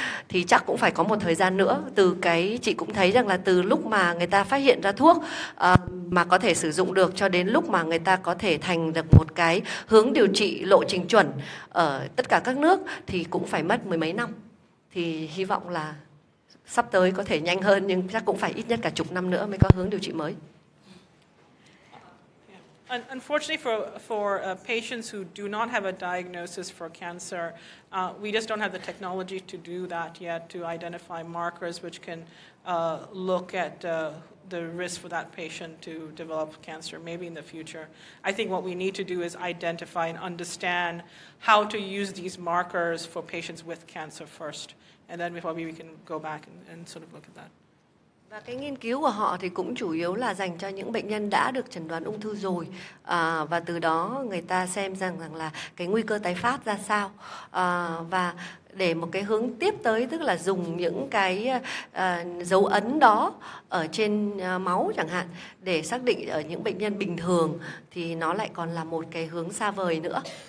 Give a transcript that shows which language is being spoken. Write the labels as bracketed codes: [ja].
[vi] Thì chắc cũng phải có một thời gian nữa. Chị cũng thấy rằng là từ lúc mà người ta phát hiện ra thuốc mà có thể sử dụng được cho đến lúc mà người ta có thể thành được một cái hướng điều trị lộ trình chuẩn ở tất cả các nước thì cũng phải mất mười mấy năm. Thì hy vọng là sắp tới có thể nhanh hơn, nhưng chắc cũng phải ít nhất cả chục năm nữa mới có hướng điều trị mới. [en] Unfortunately, for patients who do not have a diagnosis for cancer, we just don't have the technology to do that yet, to identify markers which can look at the risk for that patient to develop cancer, maybe in the future. I think what we need to do is identify and understand how to use these markers for patients with cancer first, and then maybe we can go back and sort of look at that. [vi] Và cái nghiên cứu của họ thì cũng chủ yếu là dành cho những bệnh nhân đã được chẩn đoán ung thư rồi, và từ đó người ta xem rằng là cái nguy cơ tái phát ra sao, và để một cái hướng tiếp tới, tức là dùng những cái dấu ấn đó ở trên máu chẳng hạn để xác định ở những bệnh nhân bình thường, thì nó lại còn là một cái hướng xa vời nữa.